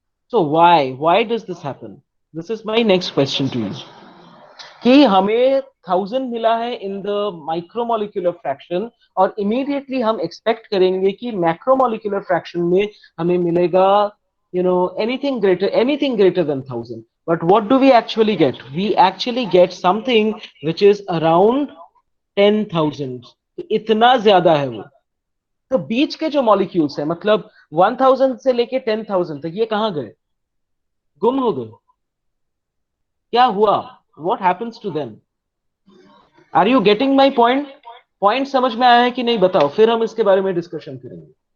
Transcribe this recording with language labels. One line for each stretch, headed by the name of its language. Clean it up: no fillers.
English: So why does this happen? This is my next question to you,
Hindi: कि हमें 1000 मिला है
English: in the micromolecular fraction,
Hindi: और इमीडिएटली हम एक्सपेक्ट करेंगे कि मैक्रोमोलिकुलर फ्रैक्शन में हमें मिलेगा
English: anything greater than 1000. But what do we actually get? We actually get something which is around 10,000.
Hindi: तो इतना ज्यादा है वो। तो बीच के जो मॉलिक्यूल्स है, मतलब 1000 से लेके 10,000 तक, ये कहाँ गए? गुम हो गए? क्या हुआ?
English: What happens to them? Are you getting my point?
Hindi: Point समझ में आया है कि नहीं बताओ, फिर हम इसके बारे में डिस्कशन करेंगे।